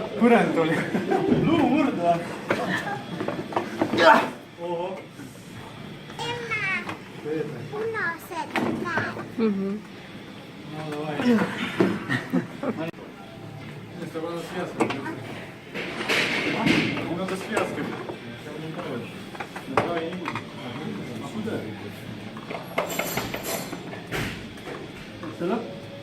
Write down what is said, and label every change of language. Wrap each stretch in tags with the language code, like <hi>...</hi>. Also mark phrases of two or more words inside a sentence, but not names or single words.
<et>Põrand oli. Luumurd või? Oho. Punased käed.</et> <ru>Ну давай. Если она связка. Надо связкой. Давай я не буду. А куда?</ru> <et>Seda?</et>